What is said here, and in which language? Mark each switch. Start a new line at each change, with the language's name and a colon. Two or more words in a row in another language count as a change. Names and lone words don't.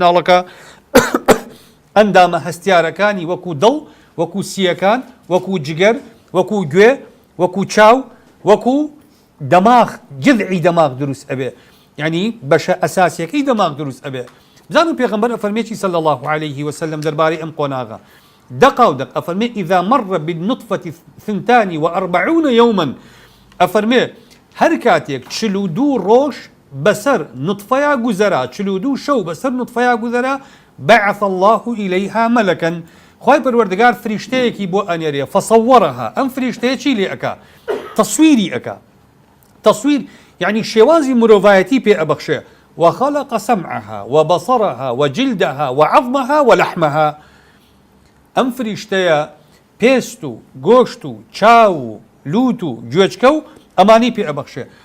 Central Kurdish: مناڵەکە ئەندامە هەستیارەکانی وەکو دڵ وەکو سیەکان وەکو جگەر وەکو گوێ وەکو چاو وەکو دەماغ جذعی دەماغ دروست ئەبێ یعنی بەشە ئەساسیەکەی دەماغ دروست ئەبێ بزانم پێغەمبەر ئەفەرمێکی
Arabic: صلی الله عليه وسلم
Central Kurdish: دەربارەی ئەم قۆناغە دەقاودەق ئەفەرمێ
Arabic: إذا مر بالنطفة 42 يوما
Central Kurdish: ئەفەرمێ هەر کاتێک 42 ڕۆژ بەسەر نطفەیە گوزەرا 42 شەو بەسەر نطفەیە گوزەرا بعث
Arabic: الله إليها ملكا
Central Kurdish: خوای پەروەردگار فریشتەیەکی بۆ ئەنێرێ فصورها ئەم فریشتەیە چی لێ ئەکا تەسویری ئەکا تەسویر یعنی شێوازی مرۆڤایەتی پێ ئەبەخشێ
Arabic: وخلق سمعها وبصرها وجلدها وعظمها ولحمها
Central Kurdish: ئەم فریشتەیە پێست و گۆشت و چاو و لوت و گوێچکە و ئەمانی پێ ئەبەخشێ